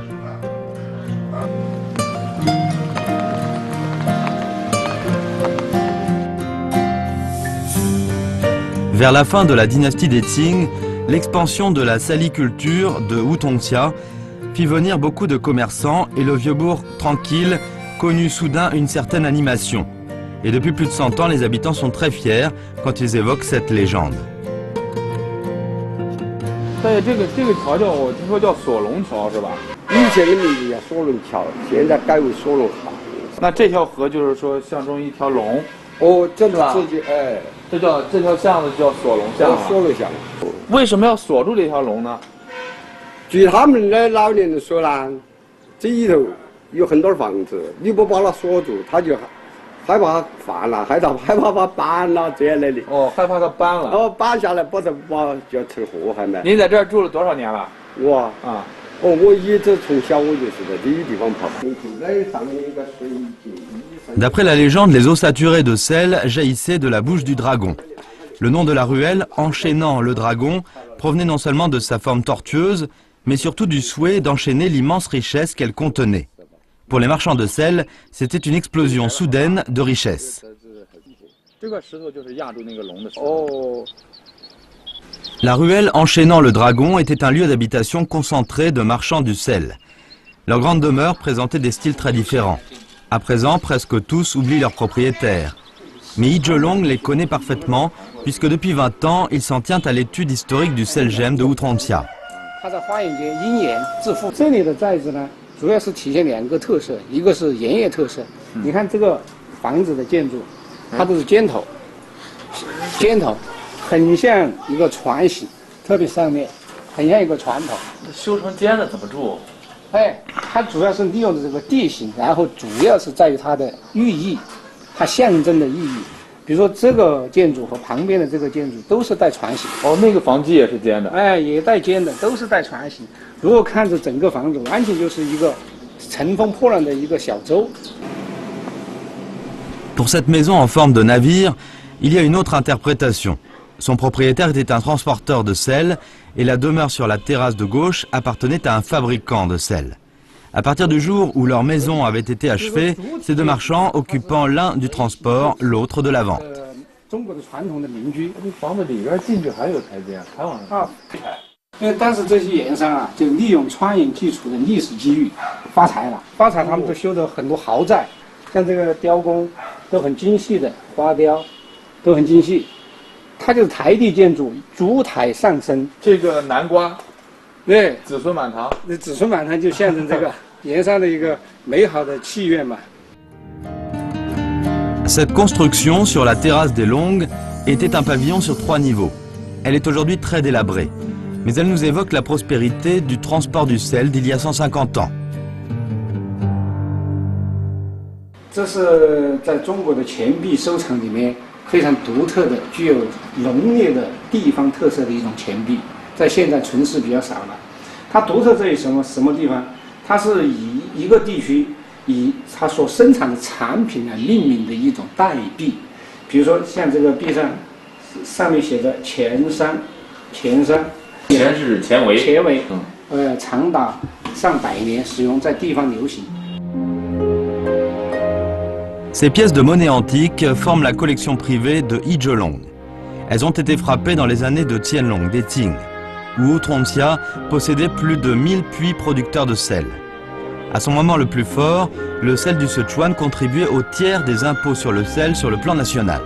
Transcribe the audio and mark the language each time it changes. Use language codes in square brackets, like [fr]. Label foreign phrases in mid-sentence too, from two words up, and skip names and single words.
[fr] Vers la fin de la dynastie des Qing, l'expansion de la saliculture de Outrongtia fit venir beaucoup de commerçants et le vieux bourg tranquille connut soudain une certaine animation. Et depuis plus de 100 ans, les habitants sont très fiers quand ils évoquent cette légende. [zh] 这个桥叫我听说叫锁龙桥是吧？以前的名字叫锁龙桥，现在改为锁龙河。那这条河就是说象征一条龙。哦，这个吧？哎，这条巷子叫锁龙巷。锁龙巷。为什么要锁住这条龙呢？据他们的老年人说呢，这里头有很多房子，你不把它锁住，他就害怕犯了，害怕把搬了这样的。哦，害怕它搬了。哦，搬下来把它就要成祸害嘛。您在这儿住了多少年了？我啊。哦，我一直从小我就是在这些地方跑。上面一个水井。 [fr] D'après la légende, les eaux saturées de sel jaillissaient de la bouche du dragon. Le nom de la ruelle, enchaînant le dragon, provenait non seulement de sa forme tortueuse, mais surtout du souhait d'enchaîner l'immense richesse qu'elle contenait. Pour les marchands de sel, c'était une explosion soudaine de richesse. La ruelle enchaînant le dragon était un lieu d'habitation concentré de marchands du sel. Leurs grandes demeures présentaient des styles très différents. À présent, presque tous oublient leurs propriétaires. Mais Yi Zhelong les connaît parfaitement, puisque depuis 20 ans, il s'en tient à l'étude historique du sel gemme de Outrongtia. [zh] 它在花园间因园致富。这里的寨子呢，主要是体现2个特色，一个是盐业特色。你看这个房子的建筑，它都是尖头，很像一个船形，特别上面很像一个船头。修成尖的怎么住？哎，它主要是利用的这个地形，然后主要是在于它的寓意，它象征的意义。比如说这个建筑和旁边的这个建筑都是带船形。哦，那个房基也是尖的。哎，也带尖的，都是带船形。如果看着整个房子，完全就是一个乘风破浪的一个小舟。 [fr] Pour cette maison en forme de navire, il y a une autre interprétation. Son propriétaire était un transporteur de sel et la demeure sur la terrasse de gauche appartenait à un fabricant de sel. À partir du jour où leur maison avait été achevée, ces deux marchands occupant l'un du transport, l'autre de la vente. [zh] 但是这些盐商啊，就利用川盐技术的历史机遇发财了。发财，他们都修的很多豪宅，像这个雕工都很精细的花雕，都很精细。它就是台地建筑，烛台上升。这个南瓜，对，子孙满堂。那子孙满堂就象征这个盐商的一个美好的祈愿嘛。 [fr] Cette construction sur la terrasse des Longues était un pavillon sur 3 niveaux. Elle est aujourd'hui très délabrée, mais elle nous évoque la prospérité du transport du sel d'il y a 150 ans. [zh] 这是在中国的钱币收藏里面非常独特的、具有浓烈的地方特色的一种钱币，在现在存世比较少了。它独特在于什么地方？它是以一个地区以它所生产的产品来命名的一种代币。比如说像这个币上面写着钱商，钱是钱维，长达上百年，使用在地方流行。 [fr] Ces pièces de monnaie antique forment la collection privée de Yijelong. Elles ont été frappées dans les années de Tianlong, des Qing, où Outrontia possédait plus de 1000 puits producteurs de sel. À son moment le plus fort, le sel du Sichuan contribuait au tiers des impôts sur le sel sur le plan national.